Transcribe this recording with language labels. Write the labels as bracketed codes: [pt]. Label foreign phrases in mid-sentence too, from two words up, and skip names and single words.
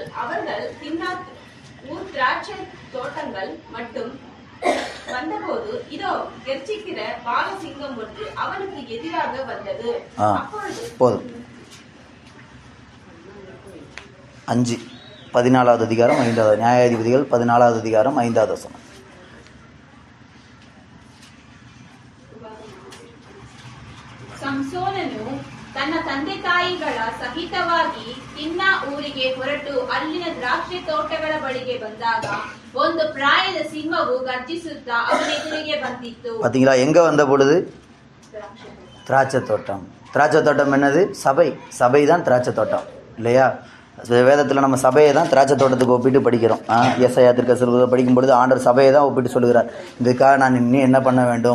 [ta] அவர்கள் திம்னாத் ஊர் திராட்சை தோட்டங்கள் மட்டும் வந்தபோது இதோ கெர்ச்சிக்கிற பாலசிங்கம் ஒன்று அவனுக்கு எதிராக வந்தது. போதும். 14வது அதிகாரம் 5வது, நியாயாதிபதிகள் 14வது அதிகாரம் 5வது வசனம். [kn] ಸಂಸೋನನು ತನ್ನ ತಂದೆ ತಾಯಿಗಳ ಸಹಿತವಾಗಿ ತಿಮ್ನಾ ಊರಿಗೆ ಹೊರಟು ಅಲ್ಲಿನ ದ್ರಾಕ್ಷಿ ತೋಟಗಳ ಬಳಿಗೆ ಬಂದಾಗ ಒಂದು ಪ್ರಾಯದ ಸಿಂಹವು ಗರ್ಜಿಸುತ್ತಾ ಅವನೆದುರಿಗೆ ಬಂದಿತ್ತು. [ta] பாத்தீங்களா? எங்க வந்த பொழுது? திராட்சை தோட்டம். திராட்சை தோட்டம் என்னது? சபை தான் திராட்சை தோட்டம் இல்லையா? வேதத்தில் நம்ம சபையை தான் திராட்சை தோட்டத்துக்கு ஒப்பிட்டு படிக்கிறோம். ஏசாயா தீர்க்கதரிசியை படிக்கும் பொழுது ஆண்டவர் சபையை தான் ஒப்பிட்டு சொல்லுகிறார். இதுக்காக நான் இன்னும் என்ன பண்ண வேண்டும்?